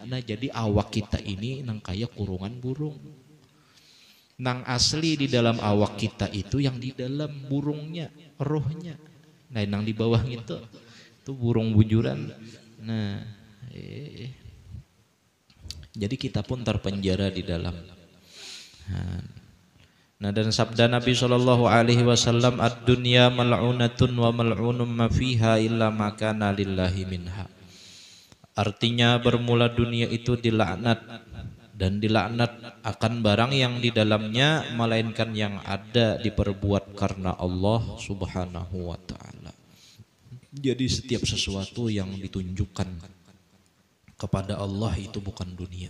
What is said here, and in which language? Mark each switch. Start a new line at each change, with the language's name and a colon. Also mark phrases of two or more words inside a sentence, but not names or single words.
Banjar: Nah jadi awak kita ini nang kaya kurungan burung. Nang asli di dalam awak kita itu yang di dalam burungnya, rohnya. Nah nang di bawah itu burung bujuran. Nah Jadi kita pun terpenjara di dalam. Nah, dan sabda Nabi
Arabic: صلى الله عليه وسلم الدنيا ملعونة وملعون ما فيها إلا ما كان لله منها.
Banjar: Artinya bermula dunia itu dilaknat, dan dilaknat akan barang yang di dalamnya melainkan yang ada diperbuat karena Allah
Arabic: سبحانه وتعالى.
Banjar: Jadi setiap sesuatu yang ditunjukkan kepada Allah itu bukan dunia.